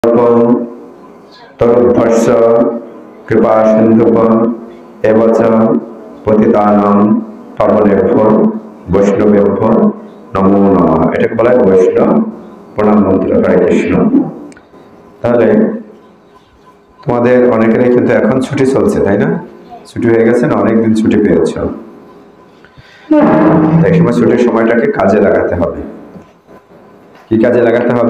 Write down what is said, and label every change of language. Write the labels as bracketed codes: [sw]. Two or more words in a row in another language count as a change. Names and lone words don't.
[sa] तरुभ्यश्च कृपासिन्धुभ्यो एव च पतितानां पावनेभ्यो वैष्णवेभ्यो नमो नमः। [bn] এটাকে বলা হয় বৈষ্ণব প্রণাম মন্ত্র। হরে কৃষ্ণ। তাহলে তোমাদের অনেকেরই কিন্তু এখন ছুটি চলছে, তাই না? ছুটি হয়ে গেছে না, অনেকদিন ছুটি পেয়েছ। এই সময় ছুটির সময়টাকে কাজে লাগাতে হবে। কি কাজে লাগাতে হবে?